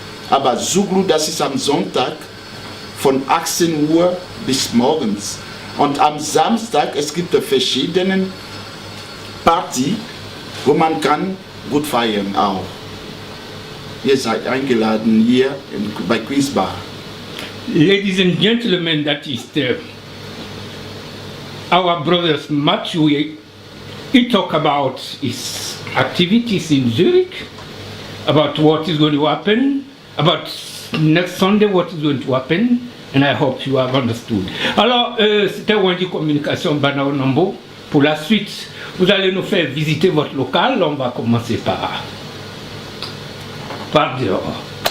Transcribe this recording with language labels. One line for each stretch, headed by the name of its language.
German: Aber Zouglou, das ist am Sonntag von 18 Uhr bis morgens. Und am Samstag, es gibt verschiedene Partys, wo man kann gut feiern auch. Ihr seid eingeladen hier bei Queen's Bar.
English: Ladies and gentlemen, that is our brothers Matthew. He talk about his activities in Zurich, about what is going to happen, about next Sunday what is going to happen, and I hope you have understood.
French: Alors, c'était Wendy Communication Banao Nambo. Pour la suite, vous allez nous faire visiter votre local. On va commencer par dehors.